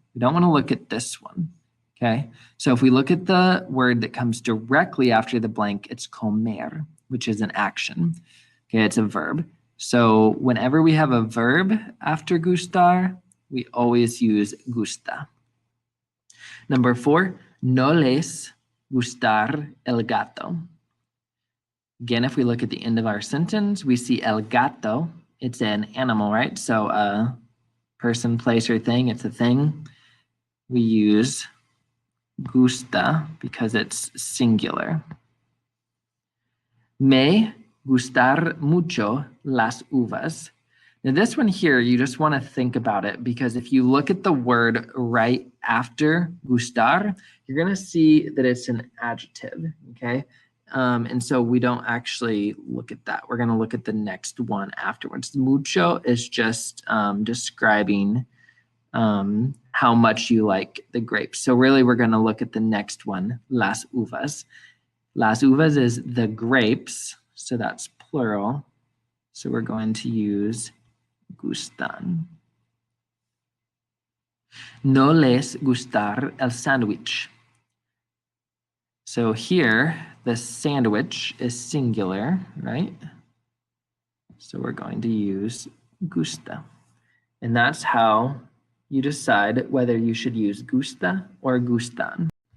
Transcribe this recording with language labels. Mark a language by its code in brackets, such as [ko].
[en] We don't want to look at this one, okay? So if we look at the word that comes directly after the blank, it's comer, which is an action. Okay, it's a verb. So whenever we have a verb after gustar, we always use gusta. Number 4, [es] no les gustar el gato. [en] Again, if we look at the end of our sentence, we see el gato. It's an animal, right? So a person, place, or thing. It's a thing. We use gusta because it's singular. [es] Me gustar mucho las uvas. [en] Now this one here, you just want to think about it because if you look at the word right after gustar, you're going to see that it's an adjective, okay? And so we don't actually look at that. We're going to look at the next one afterwards. Mucho is just describing how much you like the grapes. So really, we're going to look at the next one, las uvas. Las uvas is the grapes, so that's plural. So we're going to use gustan. [es] No les gustar el sándwich. [en] So here, the sandwich is singular, right? So we're going to use gusta. And that's how you decide whether you should use gusta or gustan.